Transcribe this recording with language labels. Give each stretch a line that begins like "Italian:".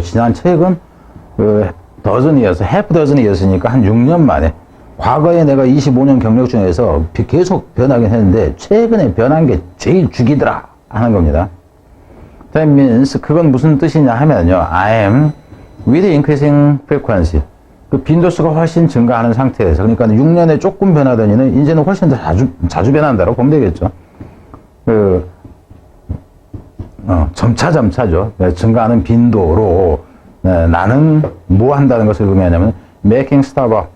Korean: 지난 최근, dozen이어서, half dozen이었으니까 한 6년 만에. 과거에 내가 25년 경력 중에서 계속 변하긴 했는데, 최근에 변한 게 제일 죽이더라 하는 겁니다.
English: That means,
Korean: 그건 무슨 뜻이냐 하면요.
English: I am with increasing frequency.
Korean: 그 빈도수가 훨씬 증가하는 상태에서, 그러니까 6년에 조금 변하더니는 이제는 훨씬 더 자주 변한다고 보면 되겠죠. 점차죠. 증가하는 빈도로, 나는 뭐 한다는 것을 의미하냐면,
English: making stuff up.